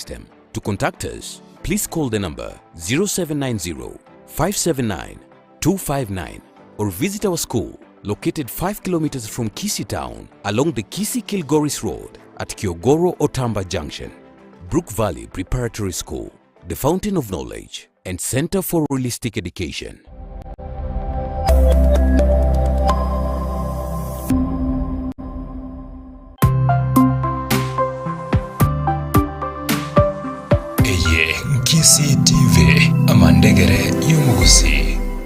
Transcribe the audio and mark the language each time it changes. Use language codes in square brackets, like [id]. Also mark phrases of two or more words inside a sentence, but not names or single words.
[en] To contact us, please call the number 0790 579 259 or visit our school located 5 kilometers from Kisii town along the Kisii-Kilgoris Road at Kiogoro Otamba Junction. Brook Valley Preparatory School, the fountain of knowledge and center for holistic education. [guz] Eye Kisii TV amandegere y'umugusi.